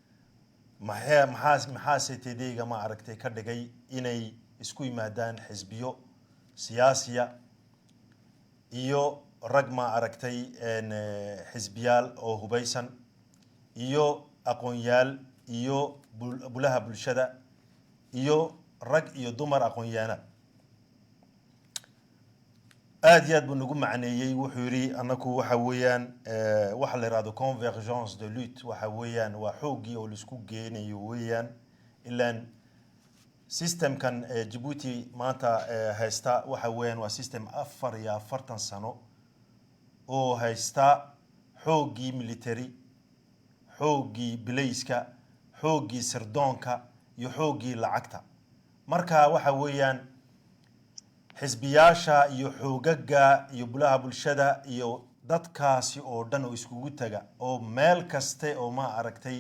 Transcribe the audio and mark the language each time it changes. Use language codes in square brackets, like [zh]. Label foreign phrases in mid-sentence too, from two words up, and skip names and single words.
[so] maxaa CTD-ga ma aragtay ka dhigay inay isku yimaadaan xisbiyo siyaasiya iyo rag ma aragtay xisbiyaal oo hubaysan iyo aqoonyaal iyo bulaha bulshada iyo rag iyo dumar aqoonyaana aad iyo aad buu nagu macneeyey wuxuu yidhi annaku waxa weeyaan waxa la yidhahdo [fr] convergence de lutte [so] waxa weeyaan waa xooggii oo laisku geenayo weeyaan ilaan systemkan Djibouti maanta haysta waxa weeyaan waa system 44 sano oo haysta xooggii military xooggii bilayska xooggii sirdoonka iyo xooggii lacagta marka waxa weeyaan xisbiyaasha iyo xoogaga iyo bulaha bulshada iyo dadkaasi oo dhan oo iskugu taga oo meel kaste oo ma aragtay